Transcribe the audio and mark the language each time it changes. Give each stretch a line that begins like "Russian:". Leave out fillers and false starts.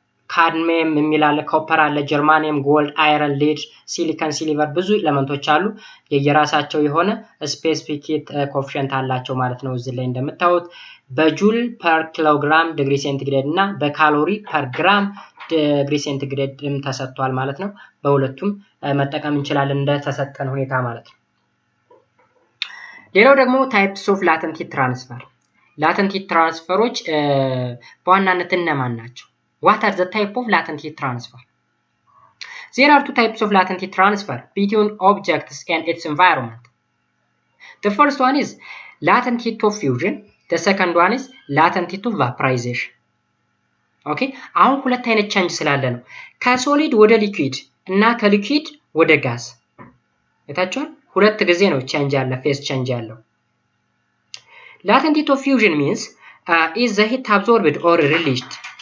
Amharic: ካድሚየም የሚላለ ኮፐር አለ፣ ጀርማኒየም፣ ጎልድ፣ አይረን፣ ሊድ፣ ሲሊከን፣ ሲልቨር ብዙ ኤሌመንቶች አሉ። የየራሳቸው የሆነ ስፔሲፊክ ሂት ኮኤፊሺየንት አላቸው ማለት ነው። እዚህ ላይ እንደምታዩት በጁል ፐር ኪሎግራም ዲግሪ ሴንቲግሬድ እና በካሎሪ ፐር ግራም ዲግሪ ሴንቲግሬድም ተሰጥቷል ማለት ነው። በሁለቱም መጠቀም እንችላለን እንደተሰጠን ሁኔታ ማለት ነው። ሌላው ደግሞ ታይፕስ ኦፍ ላተንት ሂት ትራንስፈር። ላተንት ሂት ትራንስፈሮች በዋናነት እነማን ናቸው?
English: What are the type of latent heat transfer? There are two types of latent heat transfer between objects and its environment. The first one is latent heat of fusion. The second one is latent heat of vaporization. Okay?
Amharic: አሁን ሁለት አይነት ቼንጅ ስላለ ነው። ከሶሊድ ወደ ሊኩዊድ እና ከሊኩዊድ ወደ ጋዝ እታችኋል። ሁለት ጊዜ ነው ቼንጅ ያለ ፌስ ቼንጅ ያለው።
English: Latent heat of fusion means is the heat absorbed or released.